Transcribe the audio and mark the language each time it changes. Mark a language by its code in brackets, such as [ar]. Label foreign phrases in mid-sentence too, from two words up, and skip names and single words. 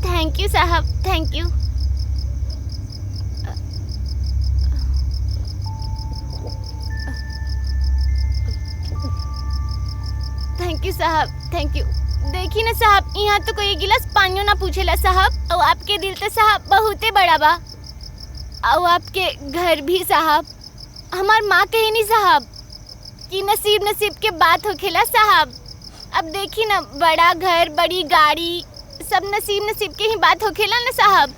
[en] thank you साहब, thank you. thank you साहब, thank you. [bho] देखी ना साहब, यहाँ तो कोई गिलास पानियो ना पूछेला साहब। और आपके दिल तो साहब बहुते बड़ा बा। और आपके घर भी साहब। हमार माँ कही नहीं साहब कि नसीब नसीब के बात होखेला साहब। अब देखी ना, बड़ा घर, बड़ी गाड़ी, सब नसीब नसीब के ही बात होखेला ना साहब।